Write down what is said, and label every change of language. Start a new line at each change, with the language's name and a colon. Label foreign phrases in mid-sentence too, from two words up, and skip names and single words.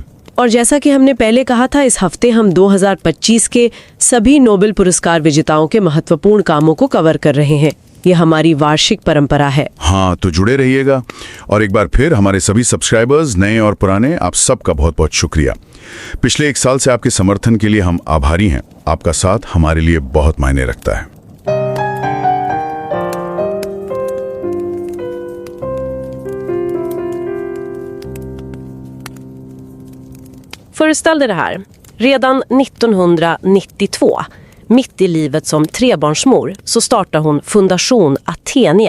Hindi: और जैसा कि हमने पहले कहा था, इस हफ्ते हम 2025 के सभी नोबेल पुरस्कार विजेताओं के महत्वपूर्ण कामों को कवर कर रहे हैं। ये हमारी वार्षिक परंपरा है। हाँ, तो जुड़े रहिएगा। और एक बार फिर हमारे सभी सब्सक्राइबर्स, नए और पुराने, आप सबका बहुत बहुत शुक्रिया। पिछले 1 साल से आपके समर्थन के लिए हम आभारी हैं। आपका साथ हमारे लिए बहुत मायने रखता है।
Swedish: Föreställ dig det här. Redan 1992, mitt i livet som trebarnsmor, så startar hon Fundation Athenia.